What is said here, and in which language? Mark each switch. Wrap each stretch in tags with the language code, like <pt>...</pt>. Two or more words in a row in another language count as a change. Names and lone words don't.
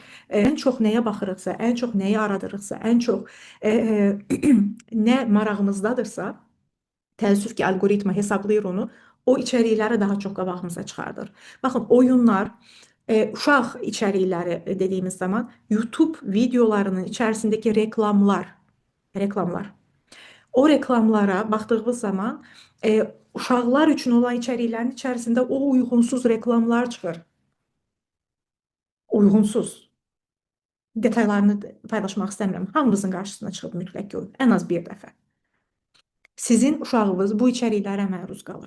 <az>En çok neye baxırıqsa, en çok neyi aradırıqsa, en çok ne marağımızdadırsa, təəssüf ki algoritma hesablayır onu. O içerikləri daha çok qabağımıza çıxardır. Bakın oyunlar, uşaq içerikleri dediğimiz zaman YouTube videolarının içerisindeki reklamlar.</az> <tr>O reklamlara baktığımız zaman uşaqlar üçün olan içeriklerin içerisinde o uygunsuz reklamlar çıxır. Uygunsuz.</tr> <az>Detaylarını paylaşmaq istəmirəm. Hamımızın qarşısına çıxıb mütləq görün. Ən az bir dəfə. Sizin uşağınız bu içeriklərə məruz qalır.</az>